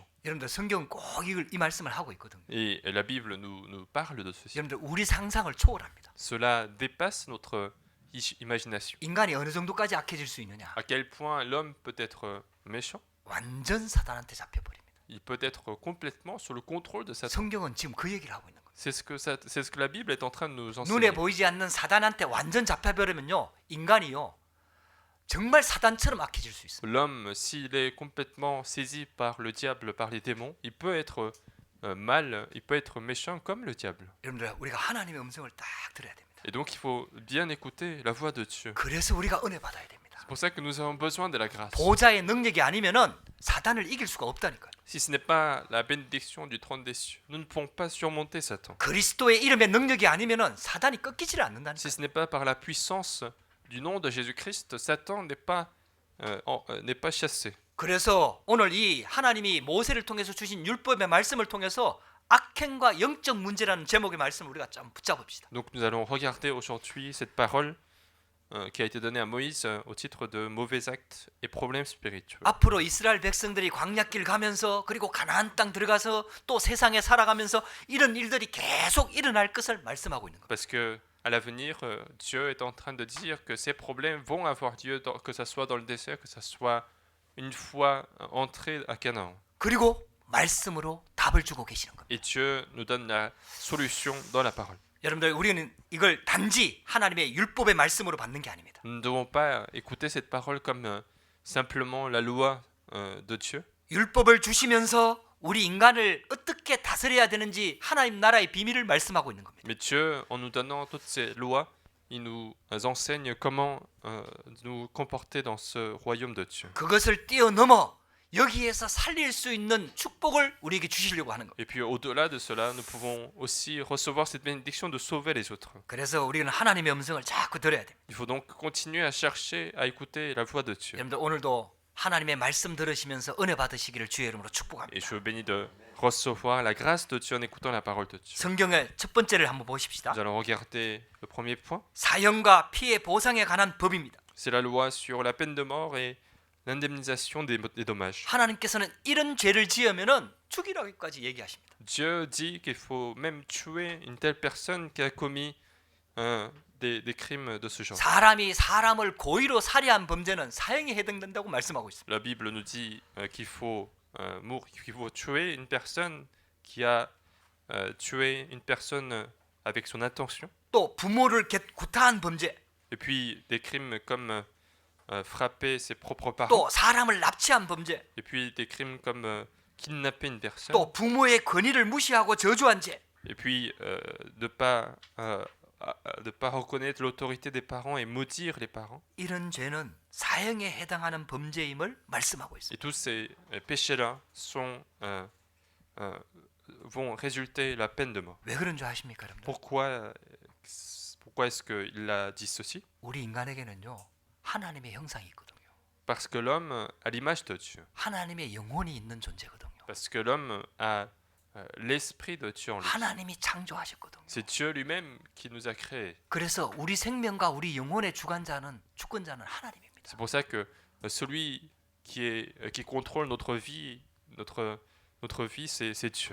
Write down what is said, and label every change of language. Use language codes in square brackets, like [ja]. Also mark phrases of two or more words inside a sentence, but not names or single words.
[ko] 여러분들 성경 꼭 이 말씀을 하고 있거든요. [fr] Et la Bible nous parle de ceci. [ko] 여러분들 우리 상상을 초월합니다. [fr] Cela dépasse notre imagination. [ko] 인간이 어느 정도까지 악해질 수 있느냐? [fr] À quel point l'homme peut être méchant? [ko] 완전 사단한테 잡혀버립니다. [fr] Il peut être complètement sous le contrôle de Satan. [ko] 성경은 지금 그 얘기를 하고 있는 거예요. [fr] C'est ce que la Bible est en train de nous [ko] 눈에 [fr] enseigner. [ko] 보이지 않는 사단한테 완전 잡혀버리면요, 인간이요 정말 사단처럼 악해질 수 있어요. [fr] L'homme, s'il est complètement saisi par le diable, par les démons, il peut être il peut être méchant comme le diable. [ko] 여러분들 우리가 하나님의 음성을 딱 들어야 됩니다. [fr] Et donc il faut bien écouter la voix de Dieu. [ko] 그래서 우리가 은혜 받아야 됩니다. [fr] C'est pour ça que nous avons besoin de la grâce. [ko] 보좌의 능력이 아니면은 사단을 이길 수가 없다니까요. [fr] Si ce n'est pas la bénédiction du trône des cieux, nous ne pouvons pas surmonter Satan. [ko] 그리스도의 이름의 능력이 아니면은 사단이 꺾이지를 않는다니까요. [fr] Si ce n'est pas par la puissance du nom de Jésus-Christ, Satan n'est pas chassé. [ko] 그래서 오늘 이 하나님이 모세를 통해서 주신 율법의 말씀을 통해서 악행과 영적 문제라는 제목의 말씀을 우리가 좀 붙잡읍시다. [fr] Donc nous allons regarder aujourd'hui cette parole qui a été donnée à Moïse au titre de mauvais actes et problèmes spirituels. [ko] 앞으로 이스라엘 백성들이 광야길 가면서 그리고 가나안 땅 들어가서 또 세상에 살아가면서 이런 일들이 계속 일어날 것을 말씀하고 있는 겁니다. [fr] Parce que à l'avenir, Dieu est en train de dire que ces problèmes vont avoir lieu, que ce soit dans le désert, que ce soit une fois entré à Canaan. [ko] 그리고 말씀으로 답을 주고 계시는 겁니다. [fr] Et Dieu nous donne la solution dans la parole. [ko] 여러분들 우리는 이걸 단지 하나님의 율법의 말씀으로 받는 게 아닙니다. [fr] Nous ne devons pas écouter cette parole comme simplement la loi de Dieu. [ko] 율법을 주시면서 우리 인간을 어떻게 다스려야 되는지 하나님 나라의 비밀을 말씀하고 있는 겁니다. [fr] Mais Dieu, en nous donnant toutes ces lois, il nous enseigne comment nous comporter dans ce royaume de Dieu. [ko] 그것을 뛰어넘어 여기에서 살릴 수 있는 축복을 우리에게 주시려고 하는 겁니다. [fr] Et puis au-delà de cela, nous pouvons aussi recevoir cette bénédiction de sauver les autres. [ko] 그래서 우리는 하나님의 음성을 자꾸 들어야 됩니다. [fr] Il faut donc continuer à chercher, à écouter la voix de Dieu. [ko] 여러분들 오늘도 하나님의 말씀 들으시면서 은혜 받으시기를 주의 이름으로 축복합니다. [fr] Et je vous bénis de recevoir la grâce de Dieu en écoutant la parole de Dieu. [ko] 성경의 첫 번째를 한번 보십시다. [fr] Nous allons regarder le premier point. [ko] 사형과 피해 보상에 관한 법입니다. [fr] C'est la loi sur la peine de mort et l'indemnisation des dommages. [ko] 하나님께서는 이런 죄를 지으면은 죽이라고까지 얘기하십니다. [fr] Dieu dit qu'il faut même tuer une telle personne qui a commis des crimes de ce genre. [ko] 사람이 사람을 고의로 살해한 범죄는 사형에 해당된다고 말씀하고 있습니다. [fr] La Bible nous dit qu'il faut tuer une personne qui a tué une personne avec son intention. [ko] 또 부모를 구타한 범죄, [fr] Et puis des crimes comme frapper ses propres parents. [ko] 또 사람을 납치한 범죄, [fr] Et puis des crimes comme kidnapper une personne. [ko] 또 부모의 권위를 무시하고 저주한 죄. [fr] Et puis de pas reconnaître l'autorité des parents et maudire les parents. [ko] 이런 죄는 사형에 해당하는 범죄임을 말씀하고 있습니다. [fr] Et tous ces péchés-là vont résulter la peine de mort. [ko] 왜 그런 줄 아십니까, 여러분들? [fr] Pourquoi est-ce qu'il a dit ceci? [ko] 우리 인간에게는요 하나님의 형상이 있거든요. [fr] Parce que l'homme a l'image de Dieu. [ko] 하나님의 영혼이 있는 존재거든요. [fr] Parce que l'homme a l'esprit de Dieu en lui. [ko] 하나님이 창조하셨거든요. [fr] C'est Dieu lui-même qui nous a créés. [ko] 그래서 우리 생명과 우리 영혼의 주권자는 하나님입니다. [fr] C'est pour ça que celui qui contrôle notre vie, notre vie, c'est Dieu.